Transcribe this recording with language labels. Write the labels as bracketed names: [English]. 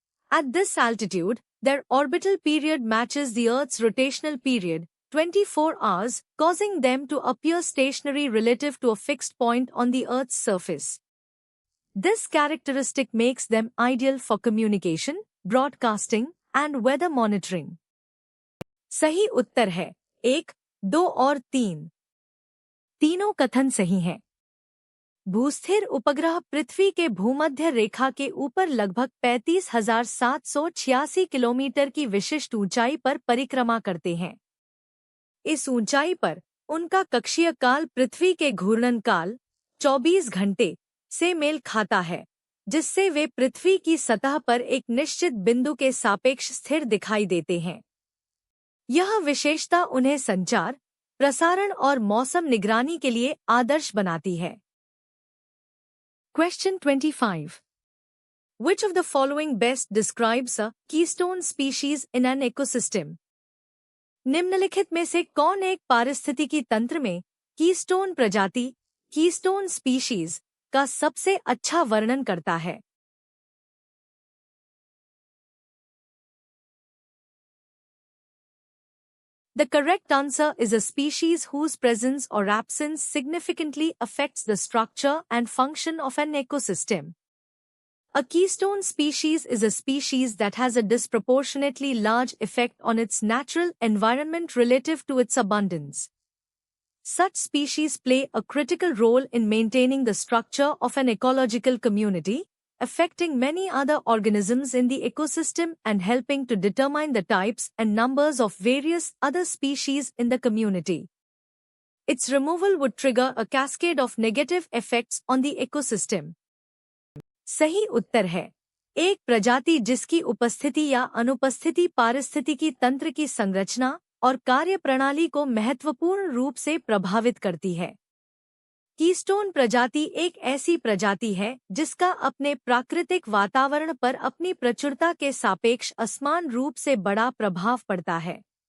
[English] At this altitude, their orbital period matches the Earth's rotational period, 24 hours, causing them to appear stationary relative to a fixed point on the Earth's surface. This characteristic makes them ideal for communication, broadcasting, and weather monitoring. [Hindi] सही उत्तर है 1, 2 और 3। तीनों कथन सही हैं। भूस्थिर उपग्रह पृथ्वी के भूमध्य रेखा के ऊपर लगभग 35,786 किलोमीटर की विशिष्ट ऊंचाई पर परिक्रमा करते हैं। इस ऊंचाई पर उनका कक्षीय काल पृथ्वी के घूर्णन काल 24 घंटे से मेल खाता है, जिससे वे पृथ्वी की सतह पर एक निश्चित बिंदु के सापेक्ष स्थिर दिखाई देते हैं। यह विशेषता उन्हें संचार, प्रसारण और मौसम निगरानी के लिए आदर्श बनाती है। [English] Question 25. Which of the following best describes a keystone species in an ecosystem? [Hindi] निम्नलिखित में से कौन एक पारिस्थितिकी तंत्र में कीस्टोन प्रजाति, कीस्टोन स्पीशीज का सबसे अच्छा वर्णन करता है? [English] The correct answer is a species whose presence or absence significantly affects the structure and function of an ecosystem. A keystone species is a species that has a disproportionately large effect on its natural environment relative to its abundance. Such species play a critical role in maintaining the structure of an ecological community, affecting many other organisms in the ecosystem and helping to determine the types and numbers of various other species in the community. Its removal would trigger a cascade of negative effects on the ecosystem. [Hindi] सही उत्तर है एक प्रजाति जिसकी उपस्थिति या अनुपस्थिति पारिस्थितिकी तंत्र की संरचना और कार्यप्रणाली को महत्वपूर्ण रूप से प्रभावित करती है। कीस्टोन प्रजाति एक ऐसी प्रजाति है जिसका अपने प्राकृतिक वातावरण पर अपनी प्रचुरता के सापेक्ष असमान रूप से बड़ा प्रभाव पड़ता है।